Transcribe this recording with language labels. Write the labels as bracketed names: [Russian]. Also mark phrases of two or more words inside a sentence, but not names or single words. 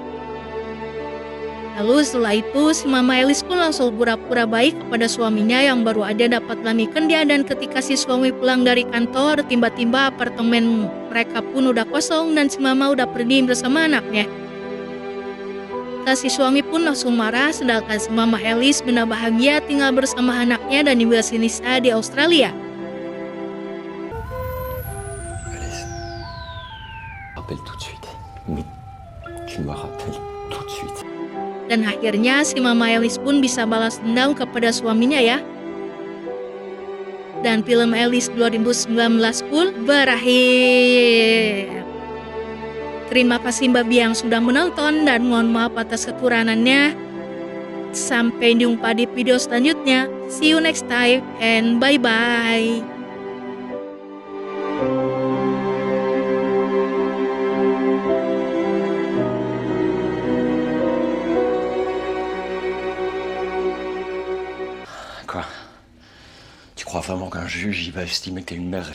[Indonesian] Lalu setelah itu si Mama Elis pun langsung pura-pura baik kepada suaminya yang baru aja dapat lamikan dia dan ketika si suami pulang dari kantor tiba-tiba apartemen mereka pun udah kosong dan si Mama udah pergi bersama anaknya. Si suami pun langsung marah sedangkan si Mama Elis benar bahagia tinggal bersama anaknya dan juga si Lisa di Australia. [French] Alice, rappelle tout de suite. Mais tu me rappelles tout de suite. [Indonesian] Dan akhirnya si Mama Elis pun bisa balas dendam kepada suaminya ya. Dan film Elis 2019 pun berakhir. Terima kasih Babi yang sudah menonton dan mohon maaf atas kekurangannya. Sampai jumpa di video selanjutnya. [English] See you next time and bye-bye. [French] Quoi? Tu crois vraiment qu'un juge il va estimer que t'es une mère?